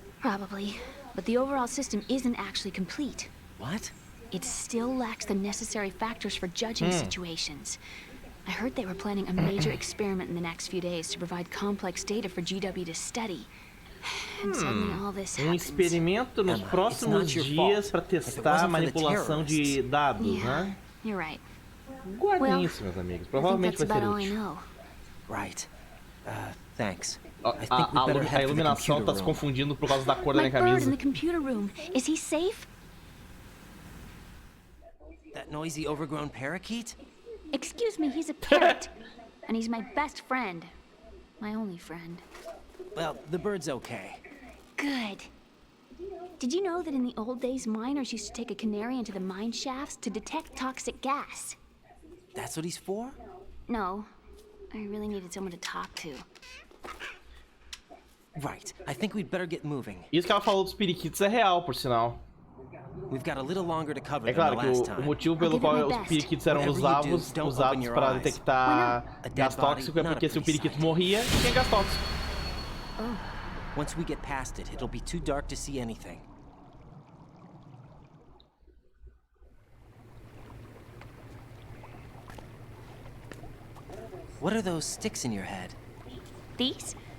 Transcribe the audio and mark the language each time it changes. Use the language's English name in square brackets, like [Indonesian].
[English] Probably, but the overall system isn't actually complete. What? It still lacks the necessary factors for judging situations. I heard they were planning a major experiment in the next few days to provide complex data for GW to study. And suddenly all this happens. [Portuguese] Experimento nos próximos dias para testar a manipulação de dados, né? [English] You're right. [Portuguese] Guardem isso, meus amigos. Provavelmente vai ser útil. [English] Right. Thanks. [Portuguese] A iluminação tá se confundindo por causa da cor da minha [English] My bird in [Portuguese] camisa. [English] the computer room. Is he safe? That noisy overgrown parakeet? Excuse me, he's a parrot. And he's my best friend. My only friend. Well, the bird's okay. Good. Did you know that in the old days, miners used to take a canary into the mine shafts to detect toxic gas? That's what he's for? No. I really needed someone to talk to. Right. I think we'd better get moving. [Portuguese] Isso que ela falou dos periquitos é real, por sinal. [English] We've got a little longer to cover [Portuguese] É claro que o motivo pelo qual os periquitos eram usados para detectar gás tóxico é porque se o periquito morria, tinha gás tóxico. [English] Once we get past it, it'll be too dark to see anything. What are those sticks in your head? These?